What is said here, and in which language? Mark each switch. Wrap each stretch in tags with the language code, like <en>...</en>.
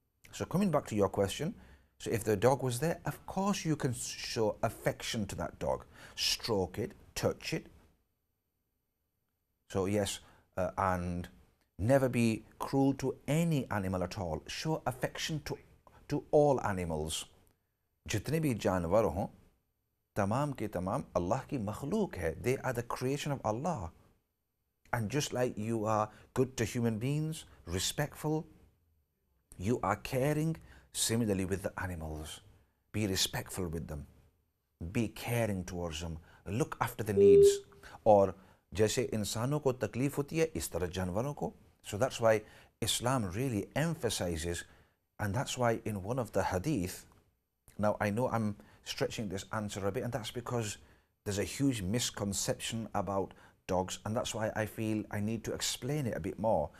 <en>So coming back to your question, so if the dog was there, of course you can show affection to that dog, stroke it, touch it. So yes, and never be cruel to any animal at all. Show affection to all animals.</en> <ur>جتنے بھی جانور ہوں تمام کے تمام اللہ کی مخلوق ہے.</ur> <en>They are the creation of Allah. And just like you are good to human beings, respectful, you are caring, similarly with the animals. Be respectful with them. Be caring towards them. Look after the needs.</en> <ur>اور جیسے انسانوں کو تکلیف ہوتی ہے اس طرح جانوروں کو.</ur> <en>So that's why Islam really emphasizes, and that's why in one of the hadith, now I know I'm stretching this answer a bit, and that's because there's a huge misconception about dogs, and that's why I feel I need to explain it a bit more.</en>